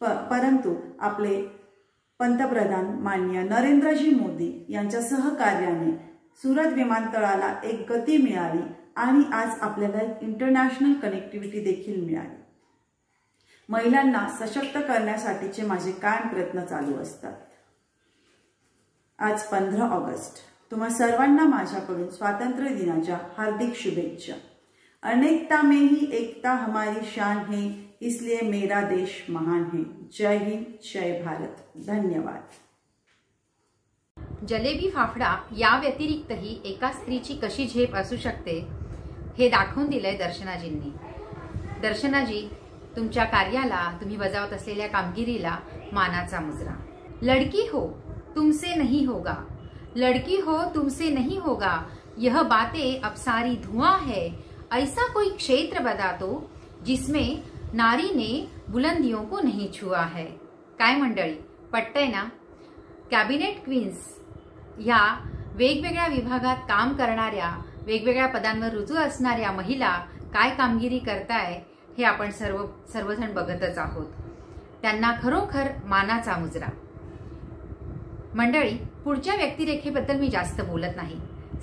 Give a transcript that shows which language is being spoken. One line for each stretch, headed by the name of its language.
Marathi: परंतु आपले पंतप्रधान माननीय नरेंद्रजी मोदी यांच्या सहकार्याने सुरत विमानतळाला एक गती मिळाली आणि आज आपल्याला एक इंटरनॅशनल कनेक्टिव्हिटी देखील मिळाली। महिलांना सशक्त करण्यासाठीचे माझे कायम प्रयत्न चालू असतात। आज 15 ऑगस्ट, तुम्हा सर्वांना माझ्याकडून स्वातंत्र्य दिनाच्या हार्दिक शुभेच्छा।
Hindi: अनेकता में ही एकता हमारी शान है, इसलिए मेरा देश महान है। जय हिंद, जय भारत, धन्यवाद।
Marathi: जलेबी फाफडा या व्यतिरिक्तही एका स्त्रीची कशी झेप असू शकते हे दाखवून दिलंय दर्शनाजींनी। दर्शनाजी, तुमच्या कार्याला, तुम्ही बजावत असलेल्या कामगिरीला मानाचा मुजरा।
Hindi: लड़की हो तुमसे नहीं होगा, लड़की हो तुमसे नहीं होगा, यह बातें अब सारी धुआं है। ऐसा कोई क्षेत्र बता दो जिसमें नारी ने बुलंदियों को नहीं छुआ है।
Marathi: काय मंडळी, पटतंय ना? कॅबिनेट क्वीन्स ह्या वेगवेगळ्या विभागात काम करणाऱ्या, वेगवेगळ्या पदांवर रुजू असणाऱ्या महिला काय कामगिरी करताय हे आपण सर्वजण बघतच आहोत। त्यांना खरोखर मानाचा मुजरा। मंडळी, पुढच्या व्यक्तिरेखेबद्दल मी जास्त बोलत नाही।